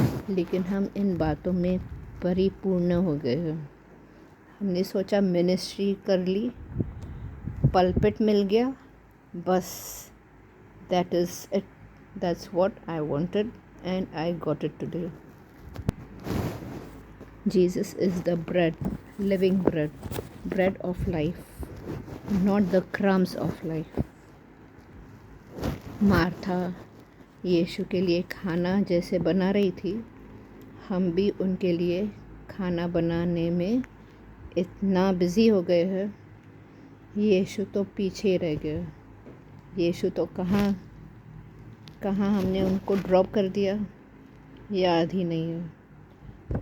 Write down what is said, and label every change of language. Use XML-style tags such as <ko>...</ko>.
<hi>लेकिन हम इन बातों में परिपूर्ण हो गए हैं। हमने सोचा मिनिस्ट्री कर ली, पलपिट मिल गया, बस</hi> <en>That is it, that's what I wanted and I got it today. Jesus is the bread, living bread of life, not the crumbs of life.</en> <hi>Martha यीशु के लिए खाना जैसे बना रही थी, हम भी उनके लिए खाना बनाने में इतना बिज़ी हो गए हैं। यीशु तो पीछे रह गए। यीशु तो कहाँ हमने उनको ड्रॉप कर दिया, याद ही नहीं है।</hi>